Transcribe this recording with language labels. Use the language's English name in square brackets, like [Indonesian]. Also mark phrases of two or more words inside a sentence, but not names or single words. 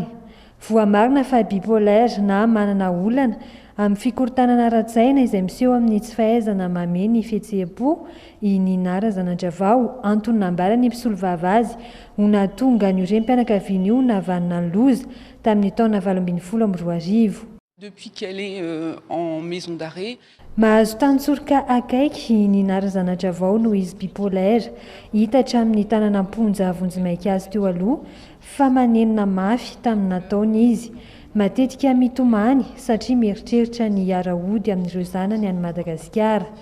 [Malagasy] Voamarina fa bipolaire na manana olana amin'ny fikorontanana ratsaina izay miseho amin'ny tsy fahaizana mameno ny fihetseham-po i Nina Razanadravao antony nambarany mpisolo vavy ho nahatonga ny rem-pianakaviana io navanina ny loza tamin'ny taona 2012. [French] Depuis qu'elle est en maison d'arrêt. [Malagasy] Mahazo tantsoroka akaiky i Nina Razanadravao no izy bipolaire hita hatramin'ny tanana amponja vonjimaika azy teo aloha fa manenina mafy tamin'ny nataony izy. Matetika mitomany satria mieritreritra ny hiara-hody amin'ireo zanany any Madagasikara.